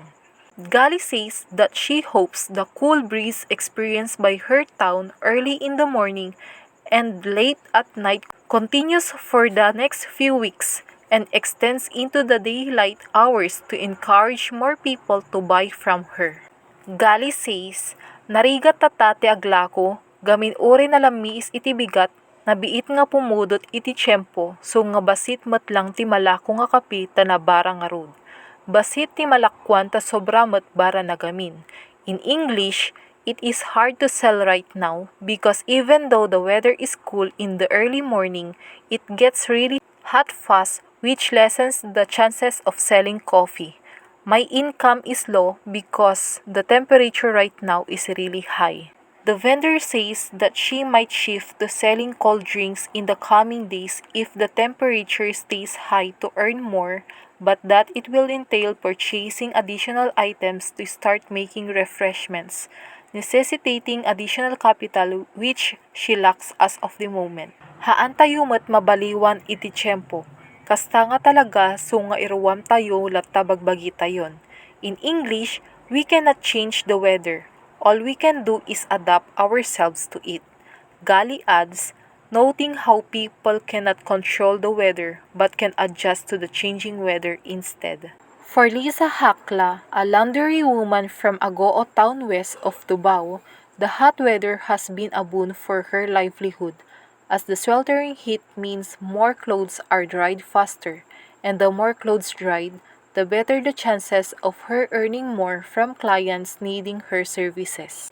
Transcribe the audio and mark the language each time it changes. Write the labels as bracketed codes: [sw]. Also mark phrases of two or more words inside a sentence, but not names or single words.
[en] Gali says that she hopes the cool breeze experienced by her town early in the morning and late at night continues for the next few weeks and extends into the daylight hours to encourage more people to buy from her. Gali says, [ilo] narigat tatate aglako, gamin ore na lamiis iti bigat, nabiit nga pumudot iti tiyempo, so nga basit matlang ti malako nga kapi tanabara nga rod. Basit ti malakwan ta sobra matbara na gamin. [en] In English, it is hard to sell right now because even though the weather is cool in the early morning, it gets really hot fast, which lessens the chances of selling coffee. My income is low because the temperature right now is really high. The vendor says that she might shift to selling cold drinks in the coming days if the temperature stays high to earn more, but that it will entail purchasing additional items to start making refreshments, necessitating additional capital which she lacks as of the moment. [ilo] Haan tayo mat mabaliwan iti tiyempo. Kasta nga talaga so nga iruwam tayo latta bagbagi tayon. [en] In English, we cannot change the weather. All we can do is adapt ourselves to it. Gali adds, noting how people cannot control the weather but can adjust to the changing weather instead. For Lisa Hakla, a laundry woman from Agoo Town west of Tubao, the hot weather has been a boon for her livelihood, as the sweltering heat means more clothes are dried faster, and the more clothes dried, the better the chances of her earning more from clients needing her services.